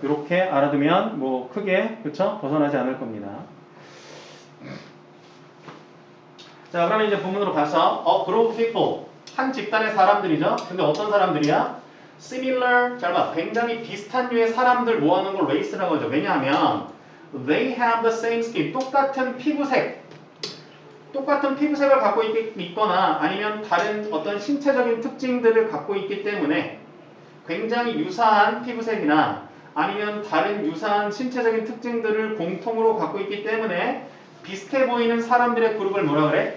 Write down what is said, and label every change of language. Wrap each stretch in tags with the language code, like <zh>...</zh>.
<ko>이렇게 알아두면 뭐 크게 그쵸? 벗어나지 않을 겁니다. 자, 그러면 이제 본문으로 가서 group of people. 한 집단의 사람들이죠. 근데 어떤 사람들이야? similar, 잘 봐. 굉장히 비슷한 류의 사람들 모아놓은 걸 race라고 하죠. 왜냐하면</ko> <en>they have the same skin.</en> <ko>똑같은 피부색. 똑같은 피부색을 갖고 있거나 아니면 다른 어떤 신체적인 특징들을 갖고 있기 때문에 굉장히 유사한 피부색이나 아니면 다른 유사한 신체적인 특징들을 공통으로 갖고 있기 때문에 비슷해 보이는 사람들의 그룹을 뭐라 그래?</ko>